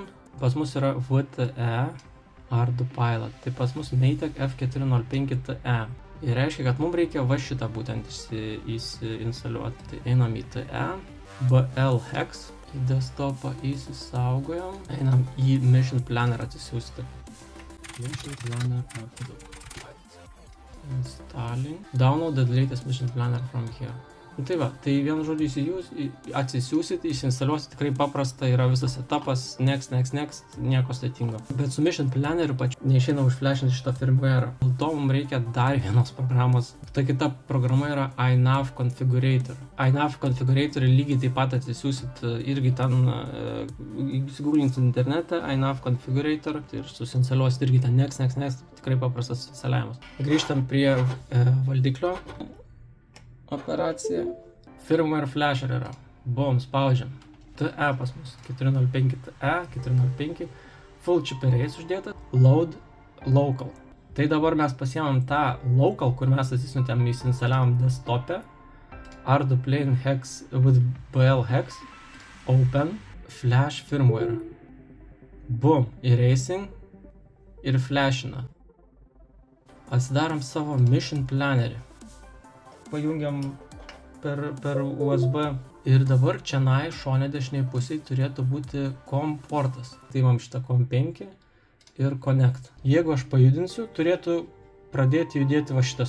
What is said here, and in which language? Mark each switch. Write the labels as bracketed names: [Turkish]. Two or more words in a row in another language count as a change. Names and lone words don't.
[Lithuanian] Pas mus yra VTE ArduPilot. Tai pas mus Matek F405TE. Ir reiškia, kad mums reikia va šitą būtent įsiinstaliuoti. Tai einam į TE, BL-Hex, į desktopą įsisaugojom. Einam į Mission Planner atsisiųsti. [English] Mission Planner Installing. Download the latest Mission Planner from here. [Lithuanian] Tai va, tai vienu žodžiu atsisiųsit, įsiinstaliuosit, tikrai paprasta, yra visas etapas, next, nieko sudėtingo. Bet su Mission Planneriu pačiu neišeina užflešinti šitą firmware. Dėl to mums reikia dar vienos programos. Ta kita programa yra iNav Configurator. iNav Configurator lygiai taip pat atsisiųsit irgi ten, įsigūglinsit internete, iNav Configurator ir susiinstaliuosit irgi ten next, tikrai paprastas instaliavimas. Grįžtam prie valdiklio. Operacija. [English] Firmware flasher [Lithuanian] yra. Bom, spaudžiam. TE pas mus. 405 TE, 405. [English] Full chip arrays [Lithuanian] uždėta. [English] Load local. [Lithuanian] Tai dabar mes pasiemam tą local, kur mes atsisiuntėm, įsiinstaliavom desktopę. [English] Ardu plain hex with BL hex. Open. Flash firmware. Boom. Erasing. [Lithuanian] Ir flashina. Atsidarom savo Mission Plannerį. Pajungiam per USB ir dabar čianai šone dešiniai pusėje turėtų būti COM portas. Tai mam šitą COM 5 ir Connect. Jeigu aš pajudinsiu, turėtų pradėti judėti va šitas.